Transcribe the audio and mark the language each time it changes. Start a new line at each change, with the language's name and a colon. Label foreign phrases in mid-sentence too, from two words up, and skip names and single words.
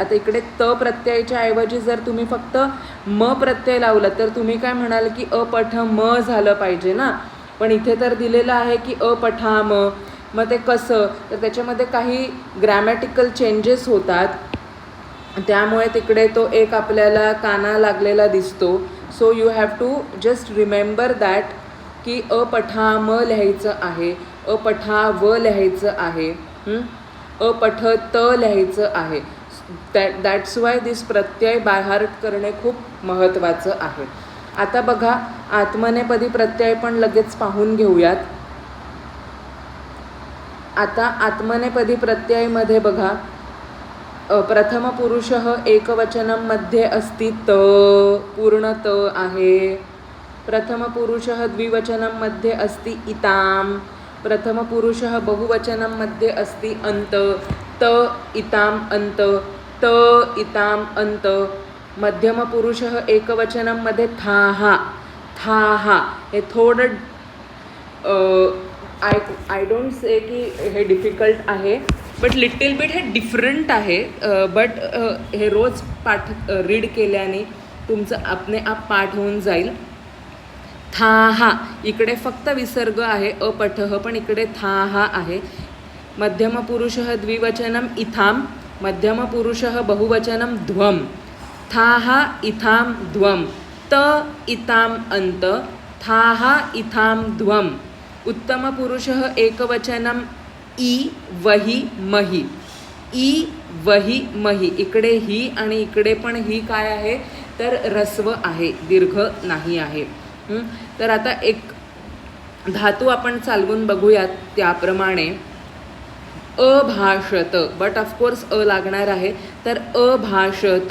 Marathi: आता इकडे त प्रत्ययाच्या ऐवजी जर तुम्ही फक्त म प्रत्यय लावला तर तुम्ही काय म्हणाल की अपठम झालं पाहिजे ना, पण इथे तर दिलेलं आहे की अपठाम. मग ते कसं, तर त्याच्यामध्ये काही
English: grammatical changes
Marathi: होतात, त्यामुळे तिकडे तो एक आपल्याला काना लागलेला दिसतो.
English: so you have to just remember that
Marathi: की अपठाम लिहायचं आहे, अपठाव लिहायचं आहे, अपठत लिहायचं आहे.
English: that's why this
Marathi: प्रत्यय
English: by heart
Marathi: करणे खूप महत्त्वाचं आहे. आता बघा आत्मनेपदी प्रत्यय पण लगेच पाहून घेऊयात. आता आत्मनेपदी प्रत्ययमध्ये बघा
Sanskrit: प्रथम पुरुषः एकवचनम
Marathi: मध्ये अस्ति त, पूर्ण त आहे.
Sanskrit: प्रथम पुरुषः द्विवचनम मध्ये अस्ति इताम. प्रथम पुरुषः बहुवचनम मध्ये अस्ति अंत, त इताम अंत, त इताम अंत. मध्यम पुरुषः एकवचनम मध्ये थाहा, थाहा.
Marathi: हे थोडं
English: I don't say
Marathi: की हे डिफिकल्ट आहे,
English: but little bit
Marathi: हे डिफरंट आहे. बट हे रोज रीड केल्याने तुमचं
Hindi: आपने आप
Marathi: पाठ होऊन जाईल. थाहा, इकडे फक्त विसर्ग आहे अपठः, पण इकडे थाहा आहे.
Sanskrit: मध्यम पुरुषः द्विवचनम इथाम, मध्यम पुरुषः बहुवचनम ध्वम. थाहा इथाम ध्वम, त इताम अंत, थाहा इथाम ध्वम. उत्तम पुरुषः एकवचनम ई वही मही, ई वही मही.
Marathi: इकडे ही आणि इकडे पण ही काय आहे, तर ऱ्हस्व आहे, दीर्घ नाही आहे. तर आता एक धातू आपण चालवून बघूयात. त्याप्रमाणे अभाषत,
English: but of course
Marathi: अ लागणार आहे, तर अभाषत.